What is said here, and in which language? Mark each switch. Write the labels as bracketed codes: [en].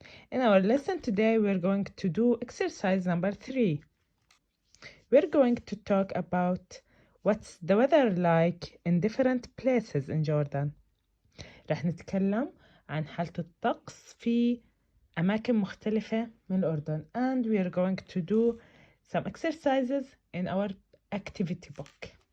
[en] In our lesson today, we're going to do exercise number 3. We're going to talk about what's the weather like in different places in Jordan. [ar] رح نتكلم عن حالة الطقس في أماكن مختلفة من الأردن. [en] And we're going to do some exercises in our activity book.